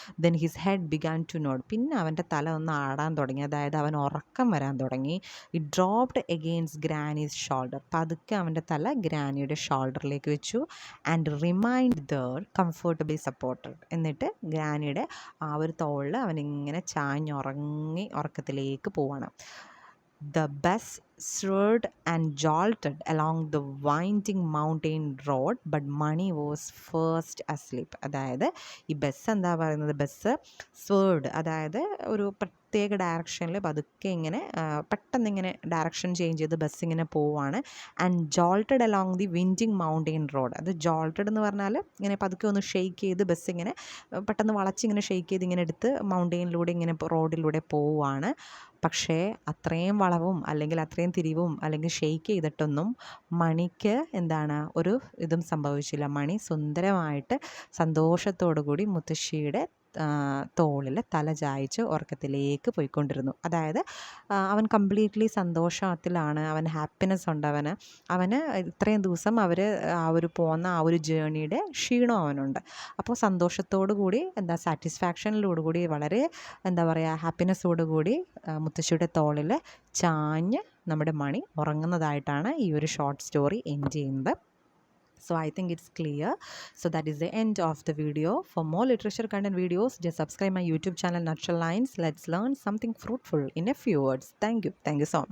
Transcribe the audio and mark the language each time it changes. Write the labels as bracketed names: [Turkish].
[English] then his head began to nod, [Malayalam] പിന്നെ അവൻ്റെ തല ഒന്ന് ആടാൻ തുടങ്ങി, അതായത് അവൻ ഉറക്കം വരാൻ തുടങ്ങി. [English] it dropped against granny's shoulder, [Malayalam] പതുക്കെ അവൻ്റെ തല ഗ്രാനിയുടെ ഷോൾഡറിലേക്ക് വെച്ചു. [English] and remained there comfortably supported, [Malayalam] എന്നിട്ട് ഗ്രാനിയുടെ ആ ഒരു തോളിൽ അവനിങ്ങനെ ചാഞ്ഞുറങ്ങി ഉറക്കത്തിലേക്ക് പോവാണ്. [English] The bus swerved and jolted along the winding mountain road, but Mani was first asleep. [Malayalam] അതായത് ഈ ബസ് എന്താ പറയുന്നത്, ബസ് സ്വേർഡ്, അതായത് ഒരു പ്രത്യേക ഡയറക്ഷനിൽ പതുക്കെ ഇങ്ങനെ പെട്ടെന്ന് ഇങ്ങനെ ഡയറക്ഷൻ ചേഞ്ച് ചെയ്ത് ബസ് ഇങ്ങനെ പോവുകയാണ്. [English] and jolted along the winding mountain road, [Malayalam] അത് ജോൾട്ടഡ് എന്ന് പറഞ്ഞാൽ ഇങ്ങനെ പതുക്കെ ഒന്ന് ഷെയ്ക്ക് ചെയ്ത് ബസ് ഇങ്ങനെ പെട്ടെന്ന് വളച്ചിങ്ങനെ ഷെയ്ക്ക് ചെയ്ത് ഇങ്ങനെ എടുത്ത് മൗണ്ടെയിനിലൂടെ ഇങ്ങനെ റോഡിലൂടെ പോവുകയാണ്. പക്ഷേ അത്രയും വളവും അല്ലെങ്കിൽ അത്രയും തിരിവും അല്ലെങ്കിൽ ഷെയ്ക്ക് ചെയ്തിട്ടൊന്നും മണിക്ക് എന്താണ് ഒരു ഇതും സംഭവിച്ചില്ല. മണി സുന്ദരമായിട്ട് സന്തോഷത്തോടു കൂടി മുത്തശ്ശിയുടെ തോളിൽ തല ചായ്ച്ച് ഉറക്കത്തിലേക്ക് പോയിക്കൊണ്ടിരുന്നു. അതായത് അവൻ കംപ്ലീറ്റ്ലി സന്തോഷത്തിലാണ്, അവൻ ഹാപ്പിനെസ് ഉണ്ട്. അവന് ഇത്രയും ദിവസം അവർ ആ ഒരു പോകുന്ന ആ ഒരു ജേണിയുടെ ക്ഷീണം അവനുണ്ട്. അപ്പോൾ സന്തോഷത്തോടു കൂടി സാറ്റിസ്ഫാക്ഷനിലോടുകൂടി വളരെ ഹാപ്പിനെസ്സോടു കൂടി മുത്തശ്ശിയുടെ തോളിൽ ചാഞ്ഞ് നമ്മുടെ മണി ഉറങ്ങുന്നതായിട്ടാണ് ഈ ഒരു ഷോർട്ട് സ്റ്റോറി എൻഡ് ചെയ്യുന്നത്. [English] So I think it's clear. So that is the end of the video. For more literature content videos, just subscribe my YouTube channel Nutshell Lines. Let's learn something fruitful in a few words. Thank you so much.